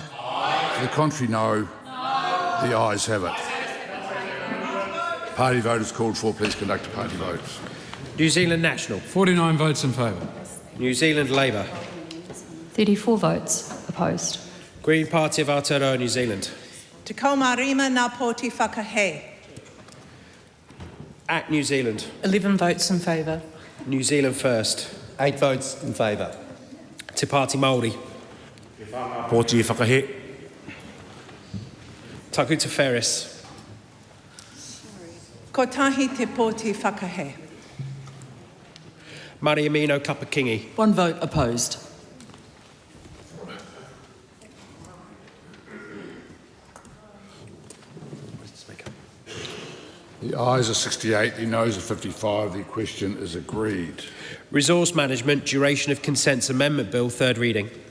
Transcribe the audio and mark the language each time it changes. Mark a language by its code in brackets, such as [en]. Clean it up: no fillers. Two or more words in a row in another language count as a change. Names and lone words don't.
[en] Aye. To the contrary, no. The ayes have it. Party vote is called for. Please conduct a party vote. New Zealand National. 49 votes in favour. New Zealand Labour. 34 votes opposed. Green Party of Aotearoa New Zealand. [mi] Te kaumarima ngā pōti whakahe. [en] Act New Zealand. 11 votes in favour. New Zealand First. 8 votes in favour. Te Pāti Māori. [mi] Pōti whakahe. Taku Te Wheres. Ko tahi te pōti whakahe. Mariamino Kapakingi. [en] 1 vote opposed. The ayes are 68, the noes are 55. The question is agreed. Resource Management Duration of Consents Amendment Bill, third reading.